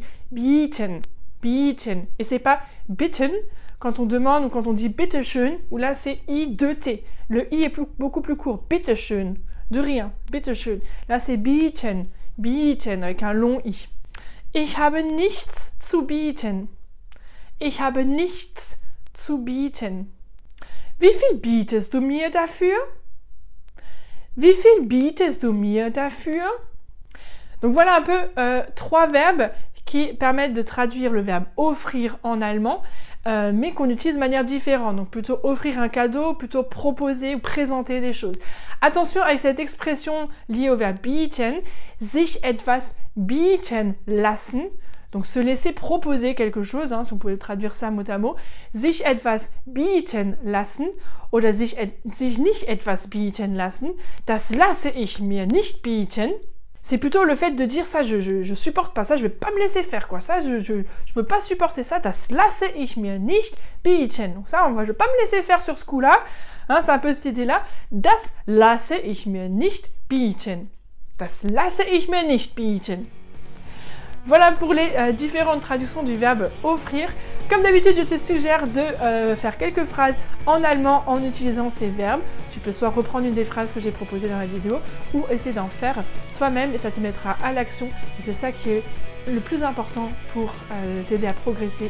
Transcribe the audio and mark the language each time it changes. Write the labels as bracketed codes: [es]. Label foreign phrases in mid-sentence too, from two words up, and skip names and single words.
[de] Bieten, bieten. [fr] Et c'est pas bitten quand on demande ou quand on dit bitteschön, où là c'est I2T. Le I est beaucoup plus court. Bitteschön. De rien. Bitteschön. Là c'est bieten. Bieten avec un long I. [de] Ich habe nichts zu bieten. Ich habe nichts zu bieten. Wie viel bietest du mir dafür? Wie viel bietest du mir dafür? [fr] Donc voilà un peu 3 verbes qui permettent de traduire le verbe offrir en allemand, mais qu'on utilise de manière différente. Donc plutôt offrir un cadeau, plutôt proposer ou présenter des choses. Attention avec cette expression liée au verbe bieten, [de] sich etwas bieten lassen. [fr] Donc se laisser proposer quelque chose, si on pouvait traduire ça mot à mot. [de] Sich etwas bieten lassen oder sich nicht etwas bieten lassen. Das lasse ich mir nicht bieten. [fr] C'est plutôt le fait de dire ça, je supporte pas ça, je vais pas me laisser faire quoi, ça je peux pas supporter ça, [de] das lasse ich mir nicht bieten. [fr] Donc ça, je vais pas me laisser faire sur ce coup-là, c'est un peu cette idée-là. [de] Das lasse ich mir nicht bieten. Das lasse ich mir nicht bieten. [fr] Voilà pour les différentes traductions du verbe offrir. Comme d'habitude, je te suggère de faire quelques phrases en allemand en utilisant ces verbes. Tu peux soit reprendre une des phrases que j'ai proposées dans la vidéo ou essayer d'en faire toi-même et ça te mettra à l'action. Et c'est ça qui est le plus important pour t'aider à progresser.